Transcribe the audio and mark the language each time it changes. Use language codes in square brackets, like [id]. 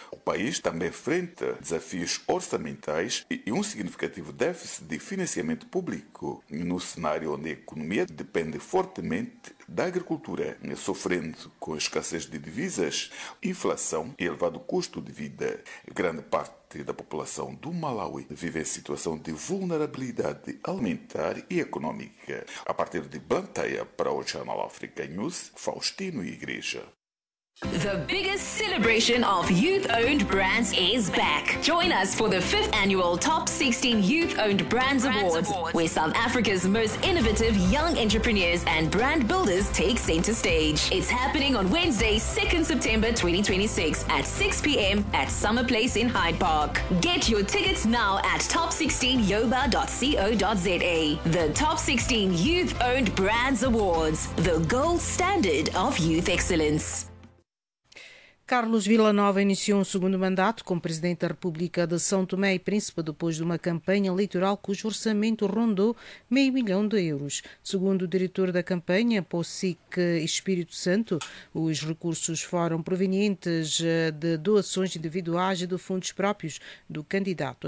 [pt] O país também enfrenta desafios orçamentais e um significativo déficit de financiamento público, no cenário onde a economia depende fortemente da agricultura, sofrendo com escassez de divisas, inflação e elevado custo de vida. Grande parte da população do Malawi vive em situação de vulnerabilidade alimentar e econômica. A partir de Blantyre, para o Channel Africa News, Faustino Igreja. [en] The biggest celebration of youth-owned brands is back. Join us for the 5th annual Top 16 Youth-Owned Brands Awards, where South Africa's most innovative young entrepreneurs and brand builders take center stage. It's happening on Wednesday, 2nd September 2026 at 6 p.m. at Summer Place in Hyde Park. Get your tickets now at top16yoba.co.za. The Top 16 Youth-Owned Brands Awards, the gold standard of youth excellence. [pt] Carlos Vila Nova iniciou um segundo mandato como Presidente da República de São Tomé e Príncipe depois de uma campanha eleitoral cujo orçamento rondou meio milhão de euros. Segundo o diretor da campanha, POSIC Espírito Santo, os recursos foram provenientes de doações individuais e de fundos próprios do candidato.